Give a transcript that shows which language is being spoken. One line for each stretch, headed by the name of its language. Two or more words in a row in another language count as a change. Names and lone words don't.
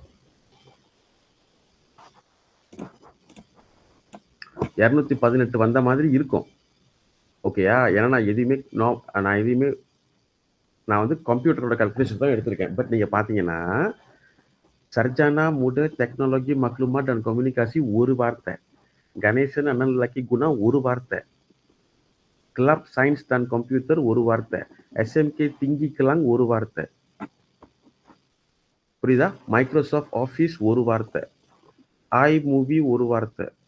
Tamil: 218 வந்த மாதிரி இருக்கும். ஓகேயா? ஏன்னா நான் வந்து கம்ப்யூட்டரோட கால்குலேஷன் தான் எடுத்திருக்கேன். பட் நீங்க பாத்தீங்கன்னா சர்ஜானா முட டெக்னாலஜி
Malay: maklumat dan komunikasi
Tamil: ஒரு வார்த்தை, கணேசன் அண்ணன் லக்கி குணா ஒரு வார்த்தை, கிளப் சயின்ஸ் dan கம்ப்யூட்டர் ஒரு வார்த்தை, SMK திங்கி கிளாங் ஒரு வார்த்தை. புரியுதா? மைக்ரோசாஃப்ட் ஆஃபீஸ் ஒரு வார்த்தை, ஐ மூவி ஒரு வார்த்தை.